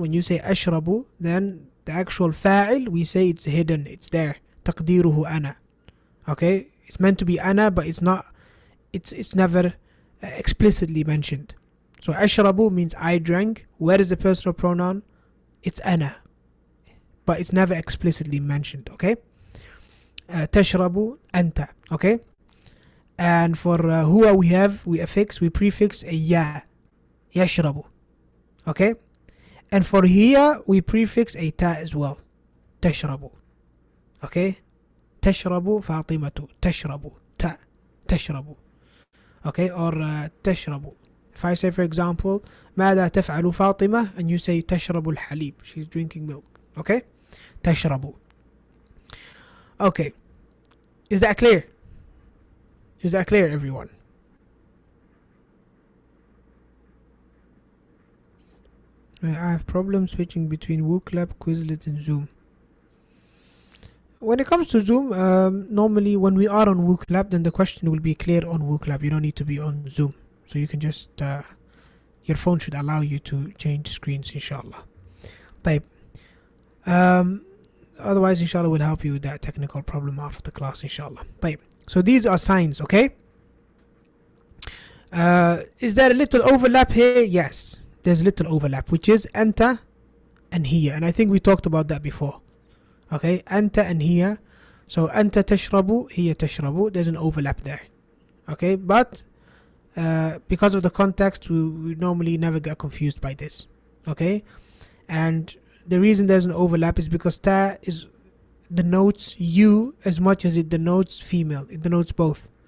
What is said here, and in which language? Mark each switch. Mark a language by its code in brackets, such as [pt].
[en] When you say أشرب, then the actual fa'il, we say it's hidden. It's there. [ar] تقديره أنا. [en] Okay, it's meant to be أنا, but it's not. It's never explicitly mentioned. So أشرب means I drank. Where is the personal pronoun? It's أنا, but it's never explicitly mentioned. [ar] Okay, تشرب أنت. [en] Okay, and for هو we prefix a ya, يشرب. Okay, and for here we prefix a ta as well, تشرب. [ar] Okay, تشرب فاطمة, تشرب, ta, تشرب. [en] Okay, or [ar] تشرب, [en] If I say, for example, [ar] ماذا تفعل فاطمة, [en] and you say [ar] تشرب الحليب, [en] she's drinking milk. Okay? تشرب. Okay. Is that clear? Is that clear, everyone? I have problems switching between WooClap, Quizlet, and Zoom. When it comes to Zoom, normally when we are on WooClap, then the question will be clear on WooClap. You don't need to be on Zoom. So you can just, your phone should allow you to change screens, inshallah. [ar] طيب. [en] Otherwise, inshallah, we'll help you with that technical problem after the class, inshallah. [ar] طيب. [en] So these are signs, okay? Is there a little overlap here? Yes, there's a little overlap, which is أنت and هي. And I think we talked about that before. Okay, أنت and هي. So [ar] أنت تشرب, هي تشرب. [en] There's an overlap there. Okay, but because of the context, we normally never get confused by this. Okay, and the reason there's an overlap is because ta is denotes you as much as it denotes female. It denotes both.